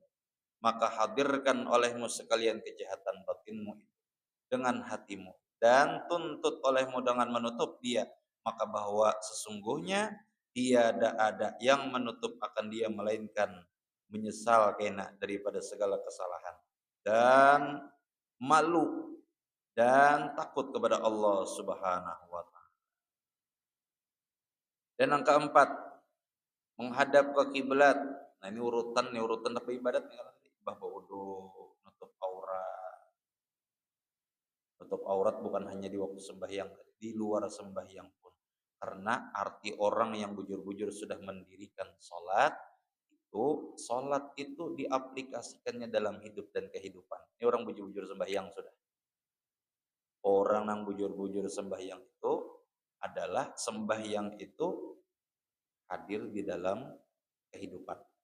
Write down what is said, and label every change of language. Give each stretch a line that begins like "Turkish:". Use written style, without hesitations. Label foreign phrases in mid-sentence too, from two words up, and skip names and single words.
Malay: Maka hadirkan olehmu sekalian kejahatan batinmu itu dengan hatimu dan tuntut olehmu dengan menutup dia, maka bahwa sesungguhnya tiada ada yang menutup akan dia melainkan menyesal kena daripada segala kesalahan dan malu dan takut kepada Allah Subhanahu wa taala. Dan yang keempat, menghadap ke kiblat.
Banjar: Nah, ini urutan apa ibadat nih kalau bah wudu, nutup aurat. Nutup aurat bukan hanya di waktu sembahyang, di luar sembahyang pun. Karena arti orang yang bujur-bujur sudah mendirikan sholat itu diaplikasikannya dalam hidup dan kehidupan. Ini orang bujur-bujur sembahyang sudah. Orang yang bujur-bujur sembahyang itu adalah sembahyang itu hadir di dalam kehidupan.